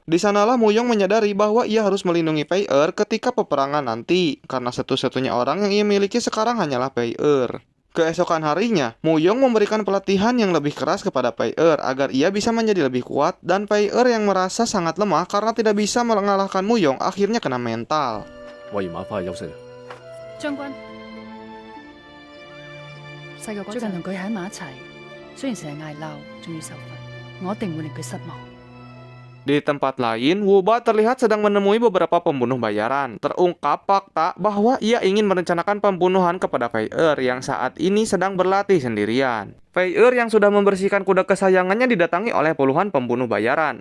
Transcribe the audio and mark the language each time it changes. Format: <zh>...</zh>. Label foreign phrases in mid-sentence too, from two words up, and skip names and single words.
<id>Di sanalah Mu Yong menyadari bahwa ia harus melindungi Pei Er ketika peperangan nanti, karena satu-satunya orang yang ia miliki sekarang hanyalah Pei Er. Keesokan harinya, Mu Yong memberikan pelatihan yang lebih keras kepada Pei Er agar ia bisa menjadi lebih kuat, dan Pei Er yang merasa sangat lemah karena tidak bisa mengalahkan Mu Yong akhirnya kena mental.</id> <yue>我要馬翻去休息啦。將軍，細個嗰陣最近同佢喺埋一齊，雖然成日嗌鬧，仲要受罰，我一定會令佢失望。</yue> <id>Di tempat lain, Wu Ba terlihat sedang menemui beberapa pembunuh bayaran. Terungkap fakta bahwa ia ingin merencanakan pembunuhan kepada Pei Er yang saat ini sedang berlatih sendirian. Pei Er yang sudah membersihkan kuda kesayangannya didatangi oleh puluhan pembunuh bayaran.</id>